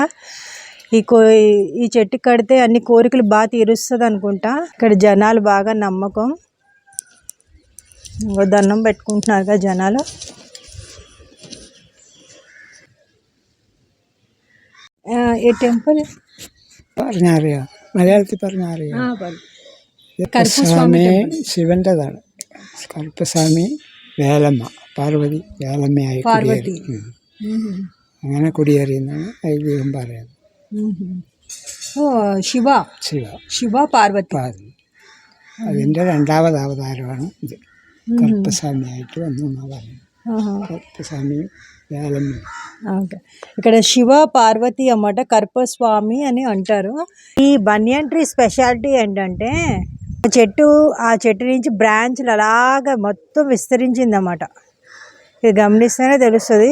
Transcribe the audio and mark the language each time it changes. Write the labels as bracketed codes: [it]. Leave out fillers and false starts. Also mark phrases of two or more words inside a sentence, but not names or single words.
[te] ఈ చెట్టు కడితే అన్ని కోరికలు బాగా తీరుస్తుంది అనుకుంటా. ఇక్కడ జనాలు బాగా నమ్మకం, దండం పెట్టుకుంటున్నారుగా జనాలు. ఈ టెంపుల్ [ml] മലയാളത്തിൽ പറഞ്ഞാൽ കറുപ്പസ്വാമി ശിവൻ്റെതാണ്. കറുപ്പസ്വാമി വേലമ്മ, പാർവതി വേലമ്മയായി പാർവതി അങ്ങനെ കുടിയേറിയെന്നാണ് ഐതിഹ്യം പറയുന്നത്. ശിവ ശിവ ശിവ പാർവതി അതിൻ്റെ രണ്ടാമത് അവതാരമാണ് ഇത്. കറുപ്പസ്വാമിയായിട്ട് വന്നു എന്നാണ് പറയുന്നത്. [te] కరుపస్వామి వేలమ్మ. ఓకే, ఇక్కడ శివ పార్వతి అన్నమాట, కరుపస్వామి అని అంటారు. ఈ [en] banyan tree [te] స్పెషాలిటీ ఏంటంటే ఆ చెట్టు నుంచి బ్రాంచ్లు అలాగా మొత్తం విస్తరించింది అన్నమాట. ఇది గమనిస్తేనే తెలుస్తుంది.